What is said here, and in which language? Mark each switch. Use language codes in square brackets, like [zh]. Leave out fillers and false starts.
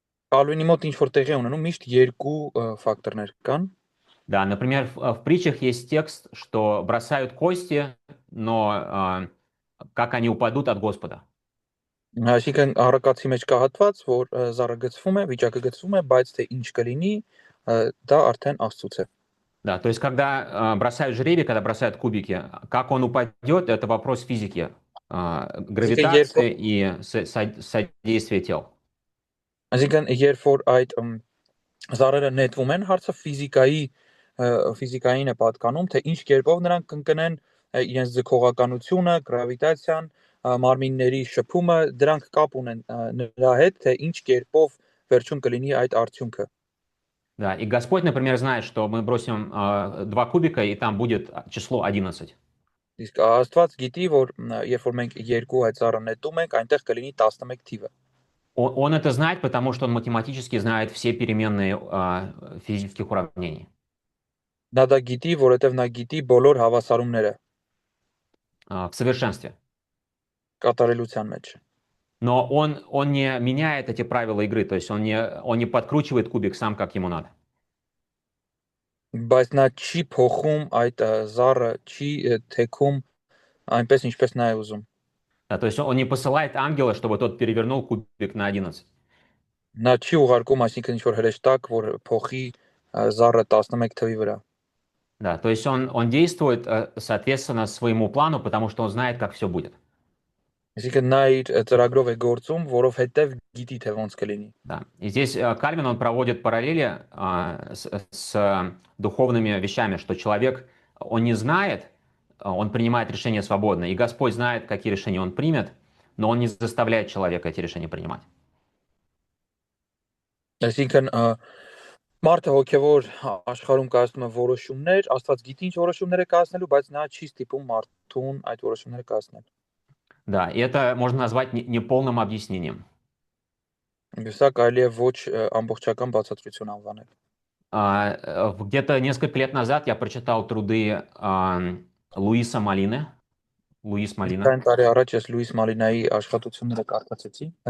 [hy] Կալվինի մոտ ինչ որ տեղի ունենում միշտ երկու ֆակտորներ կան։ [ru] Да, например, в притчах есть текст, что бросают кости, но как они упадут от Господа. [hy] Այսինքն առակացի մեջ կա հատված, որ զարգացվում է, վիճակը գծվում է, բայց թե ինչ կլինի, դա արդեն Աստծուց է։ [ru] Да, то есть когда бросают жребий, когда бросают кубики, как он упадет, это вопрос физики, гравитации и содействия тел. [hy] Այսինքն երբ որ այդ զառերը նետվում են, հարցը ֆիզիկային է պատկանում, թե ինչ կերպով նրանք կընկնեն իրենց ձգողականությունը, գրավիտացիան, մարմինների շփումը, դրանք կապ ունեն նրա հետ, թե ինչ կերպով վերջում կլինի այդ արդյունքը։ [ru] Да, и Господь, например, знает, что мы бросим 2 кубика, и там будет число 11. [hy] Իսկ Աստված գիտի, որ երբ որ մենք երկու այդ զառը նետում ենք, այնտեղ կլինի 11 թիվը։ [ru] Он это знает, потому что он математически знает все переменные физических уравнений. [hy] Նա դա գիտի, որովհետև նա гитի բոլոր հավասարումները [ru] В совершенстве. [hy] կատարելության մեջ։ [ru] Но он не меняет эти правила игры, то есть он не подкручивает кубик сам, как ему надо. [hy] բայց նա չի փոխում այդ զառը, չի թեքում այնպես ինչպես նա է ուզում։ [ru] Да, то есть он не посылает ангела, чтобы тот перевернул кубик на 11. [hy] Նա չի ուղարկում, այսինքն ինչ որ հրեշտակ, որ փոխի զառը 11 թվի վրա։ [ru] Да, то есть он действует соответственно своему плану, потому что он знает, как все будет. [hy] Այսինքն նա իր ծրագրով է գործում, որովհետև գիտի թե ոնց կլինի։ [ru] Да. И здесь Кальвин, он проводит параллели с духовными вещами, что человек, он не знает, он принимает решения свободно, и Господь знает, какие решения он примет, но он не заставляет человека эти решения принимать. [hy] Այսինքն մարդը հոգևոր աշխարհում կայացնում է որոշումներ, Աստված գիտի ինչ որոշումներ է կայացնելու, բայց նա չի ստիպում մարդուն այդ որոշումները կայացնել։ [ru] Да, и это можно назвать неполным объяснением. [hy] Սա կարելի է ոչ ամբողջական բացատրություն անվանել։ [ru] Где-то несколько лет назад я прочитал труды Луиса Малины. Луис Малина. [hy] Այն տարի առաջ ես Լուիս Մալինայի աշխատությունները կարդացի,